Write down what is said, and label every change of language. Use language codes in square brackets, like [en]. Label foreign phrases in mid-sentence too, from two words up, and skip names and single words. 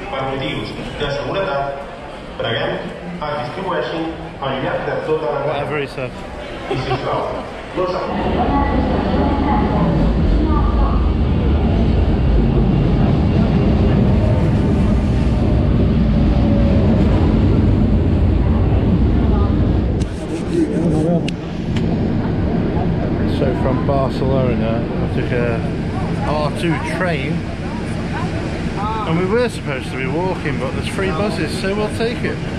[ca] motius de seguretat, preguem es distribueixin al llarg de tota la [en] Whatever he said. [ca] I sisplau, no s'ha... [en] So from Barcelona, I took a R2 train, and we were supposed to be walking, but there's free buses, so we'll take it.